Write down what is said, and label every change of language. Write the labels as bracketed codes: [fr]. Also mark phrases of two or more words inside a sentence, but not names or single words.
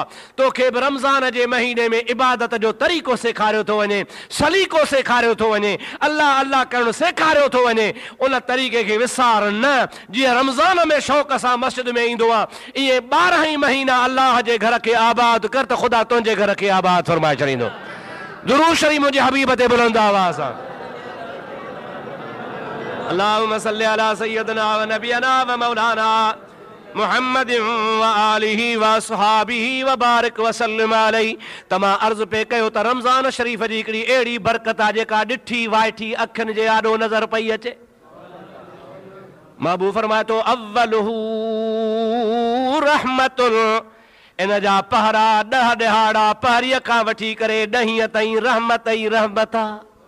[sd] तोखे बि रमज़ान जे महीने में इबादत जो तरीक़ो सेखारियो थो वञे, सलीक़ो सेखारियो थो वञे, अल्लाह अल्लाह करणु सेखारियो थो वञे। उन तरीक़े खे विसार न। जीअं रमज़ान में शौक़ सां मस्जिद में ईंदो आहे इहे 12 ई महीना अल्लाह जे घर खे आबाद कर त ख़ुदा तुंहिंजे घर खे आबाद फरमाए छॾींदो। दुरूद शरीफ़ मुंहिंजे हबीब ते बुलंद आवाज़ सां [ar] اللهم صل على سيدنا ونبينا ومولانا محمد وآله وأصحابه وبارك وسلم عليه. [sd] तमां अर्ज़ पे कयो त रमज़ान शरीफ़ जी हिकिड़ी अहिड़ी बरकत आहे जेका ॾिठी वाइठी अखियुनि जे आॾो नज़र पई अचे। महबूब फरमाए थो [ar] أوله رحمة, [sd] इन जा पहरा 10 ॾिहाड़ा पहरीअ खां वठी करे 10 ताईं रहमत ई रहमत आहे।